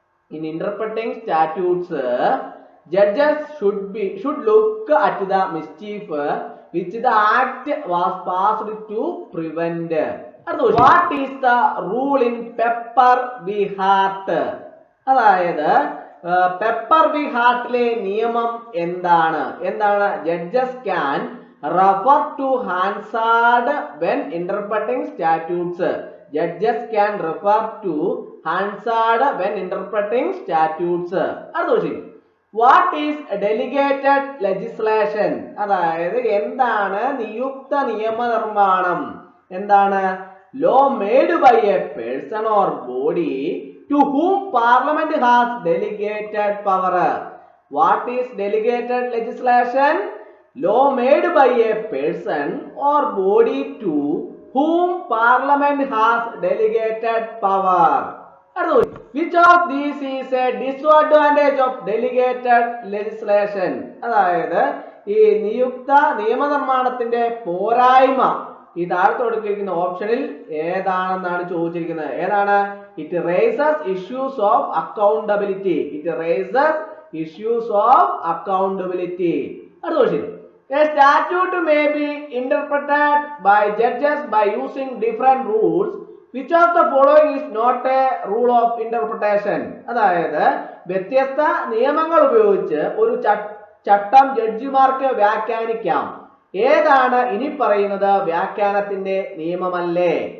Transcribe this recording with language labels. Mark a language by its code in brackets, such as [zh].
[en] In interpreting statutes, judges should look at the mischief which the act was passed to prevent. What is the rule in Pepper V Hart? [ml] അതായത് Pepper V Hartലെ നിയമം എന്താണ്? എന്താണ്? [en] Judges can refer to Hansard when interpreting statutes. Judges can refer to Hansard when interpreting statutes. What is delegated legislation? [ml] അതായത് എന്താണ് നിയുക്ത നിയമനിർമ്മാണം? എന്താണ്? [en] Law made by a person or body to whom Parliament has delegated power. What is delegated legislation? Law made by a person or body to whom Parliament has delegated power. Which of these is a disadvantage of delegated legislation? [ml] അതായത് ഈ നിയുക്ത നിയമനിർമ്മാണത്തിന്റെ പോരായ്മ ഈ താഴത്ത് കൊടുത്തിരിക്കുന്ന ഓപ്ഷനിൽ ഏതാണെന്നാണ് ചോദിച്ചിരിക്കുന്നത്. ഏതാണ്? [en] It raises issues of accountability. It raises issues of accountability. A statute may be interpreted by judges by using different rules. Which of the following is not a rule of interpretation? [ml] അതായത് വ്യത്യസ്ത നിയമങ്ങൾ ഉപയോഗിച്ച് ഒരു ചട്ടം ജഡ്ജിമാർക്ക് വ്യാഖ്യാനിക്കാം. ഏതാണ് ഇനി പറയുന്നത് വ്യാഖ്യാനത്തിന്റെ നിയമമല്ലേ?